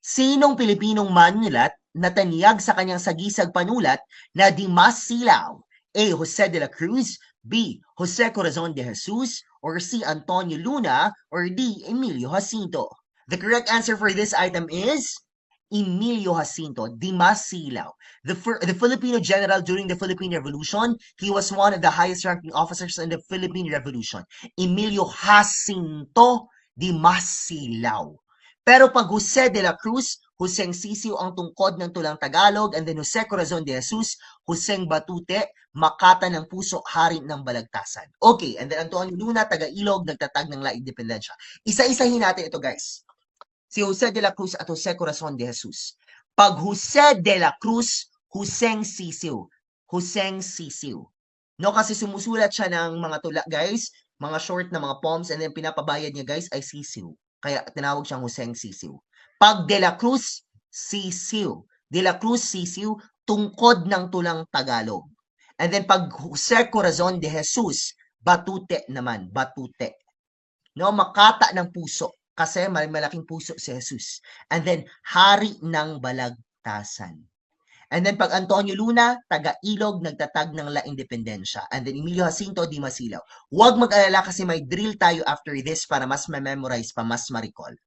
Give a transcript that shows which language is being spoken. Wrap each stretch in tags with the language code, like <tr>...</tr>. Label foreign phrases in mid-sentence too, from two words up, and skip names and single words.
<tl>Sinong Pilipinong manunulat na taniyag sa kanyang sagisag panulat na di mas silaw?</tl> <en>A. Jose de la Cruz, B. Jose Corazon de Jesus, or C. Antonio Luna, or D. Emilio Jacinto? The correct answer for this item is Emilio Jacinto, di mas silaw. The Filipino general during the Philippine Revolution, he was one of the highest ranking officers in the Philippine Revolution. Emilio Jacinto, di mas silaw.</en> <tl>Pero pag Jose de la Cruz, Joseng Sisiw ang tungkod ng tulang Tagalog,</tl> <en>and then</en> <tl>Jose Corazon de Jesus, Joseng Batute, Makata ng Puso, Hari ng Balagtasan.</tl> <en>Okay, and then</en> <tl>Antonio Luna, taga-Ilog, nagtatag ng La Independencia. Isa-isahin natin ito, guys. Si Jose de la Cruz at Jose Corazon de Jesus. Pag Jose de la Cruz, Joseng Sisiw. Joseng Sisiw. No, kasi sumusulat siya ng mga tula, guys, mga short na mga poems,</tl> <en>and then</en> <tl>pinapabayad niya, guys, ay sisiw. Kaya tinawag siyang Joseng Sisiw. Pag De La Cruz, sisiw. De La Cruz, sisiw, tungkod ng tulang Tagalog.</tl> <en>And then</en> <tl>pag Jose Corazon de Jesus, batute naman, batute. No, makata ng puso kasi malaking puso si Jesus.</tl> <en>And then</en> <tl>hari ng balagtasan.</tl> <en>And then</en> <tl>pag Antonio Luna, taga-Ilog, nagtatag ng La Independencia.</tl> <en>And then</en> <tl>Emilio Jacinto, di masilaw. Huwag mag-alala kasi may drill tayo</tl> <en>after this</en> <tl>para mas ma-memorize pa, mas ma-recall.</tl>